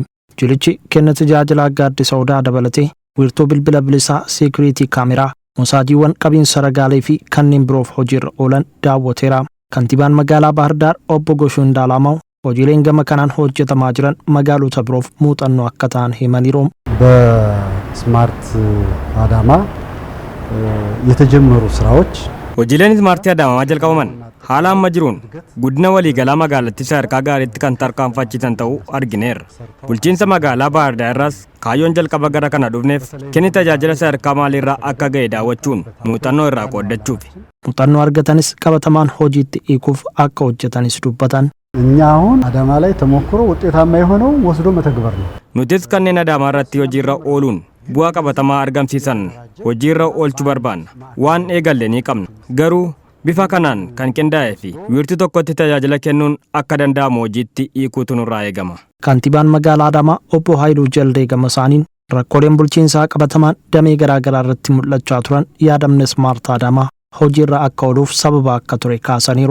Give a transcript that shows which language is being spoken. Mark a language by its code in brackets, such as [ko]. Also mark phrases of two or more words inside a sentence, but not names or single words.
[om] Jilichi kenna tajaajila gaaddisa odaa dabalatee wiirtuu bilbila bilisaa seekuriitii kaameraa, musaajiiwwan qabiinsa ragaalee fi kanneen biroof hojiirra oolan daawwateera. Kantiibaan magaalaa Baardaar obbo Goshuu Indaalamaa hojiileen gama kanaan hojjetamaa jiran magaalota biroof muuxannoo akka ta'an himaniiru. [am] በስማርት አዳማ የተጀመሩ ስራዎች [om] hojiileen ismaartii Adaamaa jalqabaman haala amma jiruun guddina waliigalaa magaalattii sadarkaa gaariitti kan tarkaanfachiisan ta'uu argineerra. Bulchiinsa magaalaa Baardaar irraas kaayyoon jalqaba gara kana dhufneef kenni tajaajila sadarkaa maaliirraa akka ga'e daawwachuun muuxannoo irraa qooddachuufi. Muuxannoo argatanis qabatamaan hojiitti hiikuuf akka hojjetanis dubbatan. [am] እኛ አሁን አዳማ ላይ ተሞክሮ ውጤታማ የሆነው ወስዶ መተግበር ነው። [om] nutis kanneen Adaamaa irratti hojiirra ooluun bu'aa qabatamaa argamsiisan hojiirra oolchuu barbaanna. Waan eegalle ni qabna. Garuu bifa kanaan kan qindaa'ee fi wiirtuu tokkotti tajaajila kennuun akka danda'amu hojiitti hiikuutu nurraa eegama. Kantiibaan magaalaa Adaamaa obbo Haayiluu Jaldee gama isaaniin rakkooleen bulchiinsaa qabatamaan damee garaagaraa irratti mul'achaa turan yaadamne Smart Adaamaa hojiirra akka ooluuf sababa akka ture kaasaniiru.